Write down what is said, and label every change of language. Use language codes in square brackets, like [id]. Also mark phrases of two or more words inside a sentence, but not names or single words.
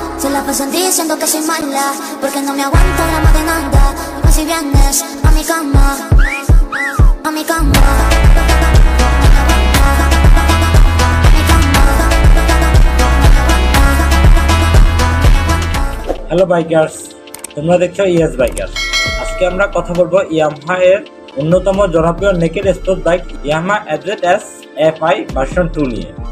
[es] la pasan diciendo que soy mala, porque no me aguanto gramo de nada. Pues si vienes a mi cama, a mi cama. [en] hello bikers, [bn] তোমরা দেখছো ইএস বাইকার্স। আজকে আমরা কথা বলবো ইয়ামাহা এর অন্যতম জনপ্রিয় [en] naked sport bike [bn] ইয়ামাহা এফজেডএস এফআই ভার্সন 2 নিয়ে।